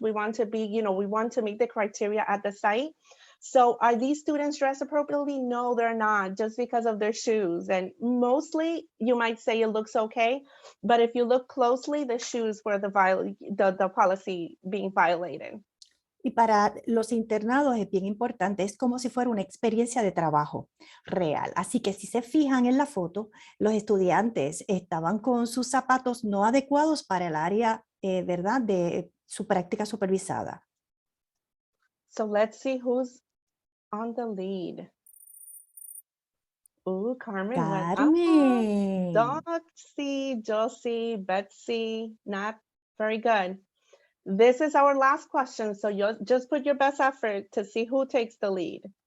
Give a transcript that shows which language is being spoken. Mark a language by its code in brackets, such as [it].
[en] We want to be, we want to meet the criteria at the site. So are these students dressed appropriately? No, they're not, just because of their shoes. And mostly you might say it looks okay, but if you look closely, the shoes were the policy being violated. [es] Y para los internados es bien importante, es como si fuera una experiencia de trabajo real. Así que si se fijan en la foto, los estudiantes estaban con sus zapatos no adecuados para el área, ¿verdad?, de su práctica supervisada. [en] So let's see who's on the lead. Ooh, Carmen went up. Carmen. Doxy, Josie, Betsy, not very good. This is our last question, so you just put your best effort to see who takes the lead.